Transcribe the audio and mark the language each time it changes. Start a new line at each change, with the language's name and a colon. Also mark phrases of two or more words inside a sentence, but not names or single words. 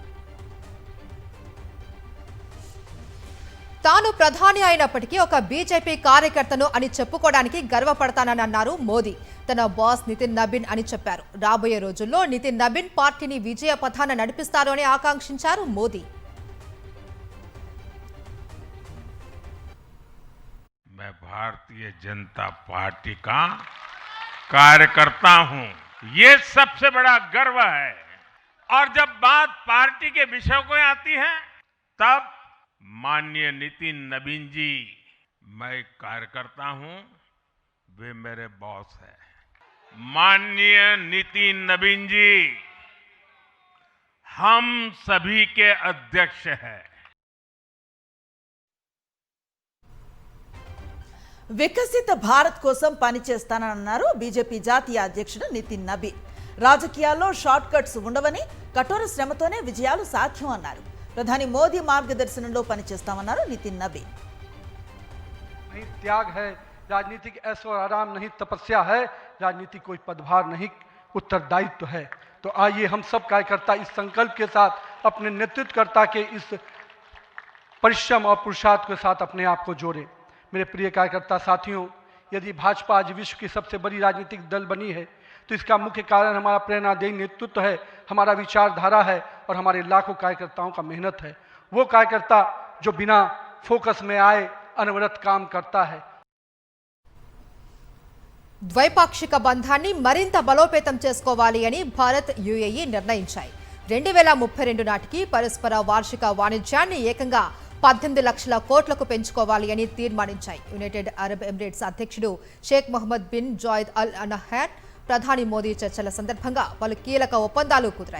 Telugu: తాను ప్రధాని అయినప్పటికీ ఒక బీజేపీ కార్యకర్తను అని చెప్పుకోవడానికి గర్వపడతానని అన్నారు మోదీ. తన బాస్ నితిన్ నబీన్ అని చెప్పారు. రాబోయే రోజుల్లో నితిన్ నబీన్ పార్టీని విజయ పథాన నడిపిస్తారు అని ఆకాంక్షించారు మోదీ.
Hindi: मैं भारतीय जनता पार्टी का कार्यकर्ता हूं, ये सबसे बड़ा गर्व है। और जब बात पार्टी के विषय को आती है तब माननीय नितिन नबीन जी, मैं कार्यकर्ता हूं, वे मेरे बॉस हैं। माननीय नितिन नबीन जी हम सभी के अध्यक्ष हैं।
Telugu: వికసిత భారత్ కోసం పనిచేస్తానన్నారు బీజేపీ జాతీయ అధ్యక్షుడు నితిన్ నబీన్. రాజకీయాల్లో
English: short cuts
Telugu: ఉండవని, కఠోర శ్రమతోనే విజయాలు సాధ్యం అన్నారు. ప్రధాని మోదీ మార్గదర్శనంలో పనిచేస్తామన్నారు నితిన్ నబీన్.
Hindi: त्याग है, राजनीतिक ऐशो आराम नहीं, तपस्या है, राजनीति कोई पदभार नहीं, उत्तरदायित्व है। तो आइए हम सब कार्यकर्ता इस संकल्प के साथ अपने नेतृत्वकर्ता के इस परिश्रम और पुरुषार्थ के साथ अपने आप को जोड़ें। मेरे प्रिय कार्यकर्ता साथियों, यदि भाजपा आज विश्व की सबसे बड़ी राजनीतिक दल बनी है तो इसका मुख्य कारण हमारा प्रेरणादायी नेतृत्व है, हमारा विचारधारा है और हमारे लाखों कार्यकर्ताओं का मेहनत है। वो कार्यकर्ता जो बिना फोकस में आए अनवरत काम करता है।
Telugu: ద్వైపాక్షిక బంధాన్ని మరింత బలోపేతం చేసుకోవాలి అని భారత్ యుఏఈ నిర్ణయించాయి. 2032 నాటికి పరస్పర వార్షిక వాణిజ్యాన్ని ఏకంగా 18 లక్షల కోట్లకు పెంచుకోవాలి అని తీర్మానించాయి. యునైటెడ్ అరబ్ ఎమిరేట్స్ అధ్యక్షుడు షేక్ మొహమ్మద్ బిన్ జాయిద్ అల్ నహ్యాన్ ప్రధాని మోదీ చర్చల సందర్భంగా పలు కీలక ఒప్పందాలు కుదిరాయి.